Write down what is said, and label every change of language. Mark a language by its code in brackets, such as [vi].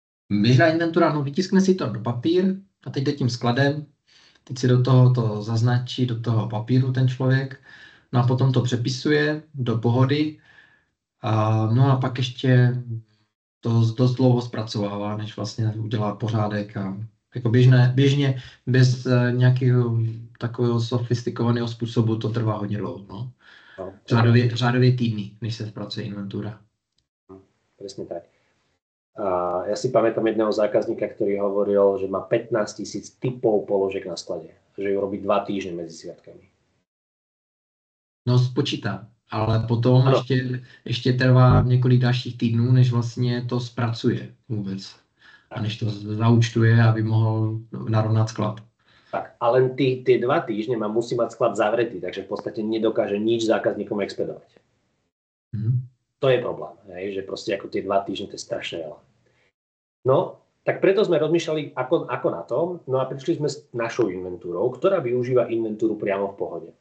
[cs] Běžná inventura, no vytiskne si to do papír a teď jde tím skladem, teď si do toho to zaznačí, do toho papíru ten člověk, no a potom to přepisuje do pohody, no a pak ještě to dost dlouho zpracovává, než vlastně udělá pořádek a jako běžně bez nějakého takového sofistikovaného způsobu to trvá hodně dlouho, no. Řádově týdny, než se zpracuje inventura. [sk] Presne tak. Ja si pamätám jedného zákazníka, ktorý hovoril, že má 15 000 typov položek na sklade. Že ju robí 2 týždne medzi sviatkami. [cs] No spočítá, ale potom ještě trvá několik dalších týdnů, než vlastně to zpracuje vůbec. A než to zaúčtuje, aby mohl narovnat sklad. [sk] Tak, a len tie 2 týždne musí mať sklad zavretý, takže v podstate nedokáže nič zákazníkom expedovať. To je problém, hej, že proste ako tie 2 týždne to je strašne veľa. No, tak preto sme rozmýšľali ako na to, no a prišli sme s našou inventúrou, ktorá využíva inventúru priamo v pohode.